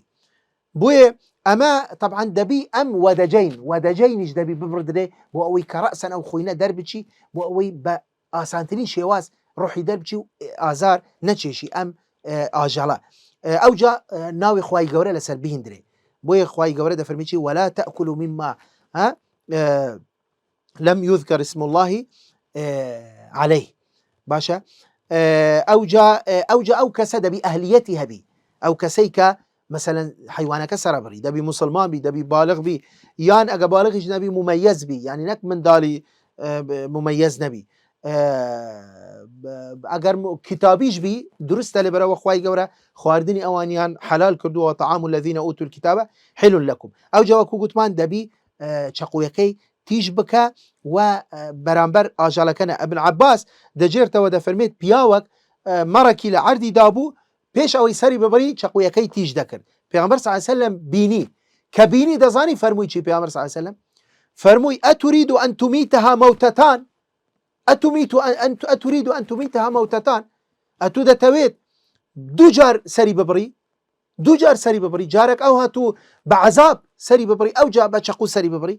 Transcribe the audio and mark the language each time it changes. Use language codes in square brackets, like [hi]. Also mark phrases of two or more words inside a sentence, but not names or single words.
[ckb] بۆیە ئەمە طبعا دەبی ئەم وەدەجەینیش دەبی ببردرێ بۆ ئەوەی کە ڕەسەن ئەو خوینە دەربچی بۆ ئەوەی بە ئاسانترین شێواز ڕوحی دەربچی و ئازار نەچێشی ئەم ئاژەڵە ئەوجا ناوی خوای گەورە لەسەر بهێندرێ. بۆیە خوای گەورە دەفەرمیی [ar] ولا تأكلوا مما لم يذكر اسم الله عليه [ckb] باشە ئەوجا ئەو کەسە دەبی ئەهلیەتی هەبی ئەو کەسەی کە مثلا حیوانەکە سەرەبڕی دەبی مسلمان بی دەبی بالغ بی یان ئەگە بالغیش نەبی ممەیەز بی یعنی نەک منداڵی ممەیەز نەبی ئەگەر کتابیش بی دروستە لەبەرەوە خوای گەورە خواردنی ئەوانیان حەلال کردووە [ar] طعام الذين اوتوا الكتاب حل لكم [ckb] ئەوجا وەکو گوتمان دەبی چەقویەکەی تیژ بکە و بەرامبەر ئاژەڵەکەنە. ئەبن عەباس دەجێرتەوە دەفەرمێت پیاوەک مەڕێکی لە عەردی دابوو پێش ئەوەی سەری ببڕی چەقویەکەی تیژ دەکرد پێغەمبەر [ar] صلی الله علیه وسلم [ckb] بینی کە بینی دەزانی فەرمووی چی پێغەمبەر [ar] صلی الله علیه وسلم [ckb] فەرمووی [ar] ئەتوریدو ئەن تومیتها مەوتەتان ئەتوریدو ئەن تومیتها مەوتەتان [ckb] ئەتو دەتەوێت دوو جار سەری ببڕی، دوو جار سەری ببڕی، جارێک ئەو هاتوو بە عەزاب سەری ببڕی، ئەو جا بە چەقو سەری ببڕی.